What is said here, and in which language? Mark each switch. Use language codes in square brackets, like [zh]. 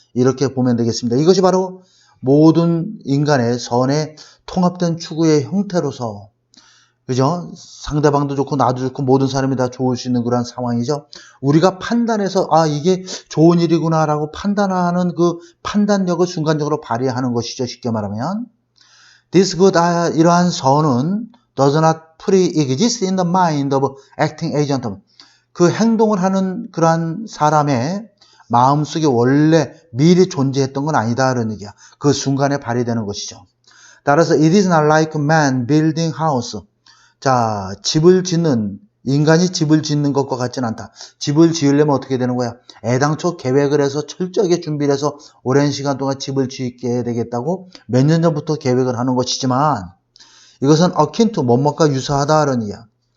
[ko] 이렇게 보면 되겠습니다. 이것이 바로 모든 인간의 선에 통합된 추구의 형태로서 그죠? 상대방도 좋고 나도 좋고 모든 사람이 다 좋을 수 있는 그런 상황이죠. 우리가 판단해서 이게 좋은 일이구나 라고 판단하는 그 판단력을 순간적으로 발휘하는 것이죠. 쉽게 말하면 [en] This good, [ko] 이러한 선은 [en] does not pre-exist in the mind of acting agent. [ko] 그 행동을 하는 그러한 사람의 마음속에 원래 미리 존재했던 건 아니다. 이런 얘기야. 그 순간에 발휘되는 것이죠. [en] 따라서 it is not like man building house. [ko] 자, 인간이 집을 짓는 것과 같지는 않다. 집을 지으려면 어떻게 되는 거야? 애당초 계획을 해서 철저하게 준비를 해서 오랜 시간 동안 집을 짓게 되겠다고 몇 년 전부터 계획을 하는 것이지만 이것은 [en] akin to [ko] 뭐뭐가 유사하다는 얘기야.